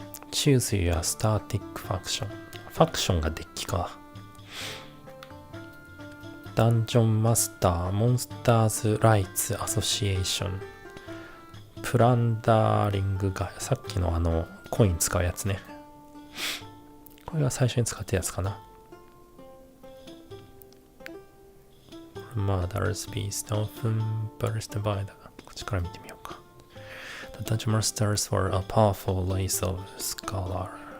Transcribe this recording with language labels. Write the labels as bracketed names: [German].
[English] Choose your static faction. [Japanese] ファクションがデッキか。ダンジョンマスター、モンスターズライツアソシエーション、プランダーリングがさっきのコイン使うやつね。これが最初に使ったやつかな。 [English] Murder's Beast often burst by the [Japanese] こっちから見てみようか。 [English] The Dungeon Masters were a powerful race of scholar.